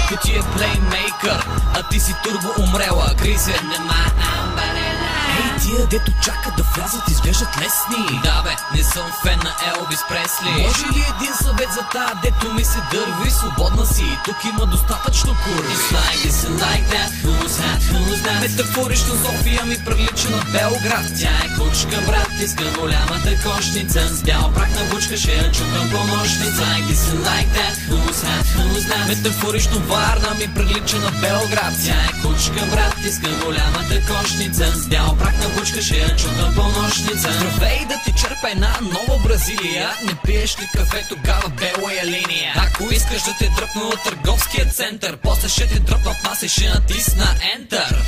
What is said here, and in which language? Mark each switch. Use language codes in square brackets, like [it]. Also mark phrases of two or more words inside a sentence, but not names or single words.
[bg] Бака ти е плеймейкър, а ти си турбо умрела. Кризе. Ей, тия дето чакат да влязат, изглеждат лесни. Да бе, не съм фен на Елвис Пресли. Може ли един съвет за тая, дето ми се дърви? Свободна си, тук има достатъчно курви. [en] It's like that, who's that? [bg] Метафорично София ми прилича на Белград. Тя е кучка, брат, иска голямата кошница. С бял прах на бучка, ще я чукам по нощница. [en] Like that, who's that? [bg] Метафорично Варна ми прилича на Белград. Тя е кучка, брат, иска голямата кошница. С бял прах на бучка, ще я чукам по нощница. Здравей, да ти черпа една нова Бразилия. Не пиеш ли кафе, тогава [ru] белая линия. [bg] Ако искаш да те дръпна от търговския център, после ще те дръпна в нас и ще натисна Enter.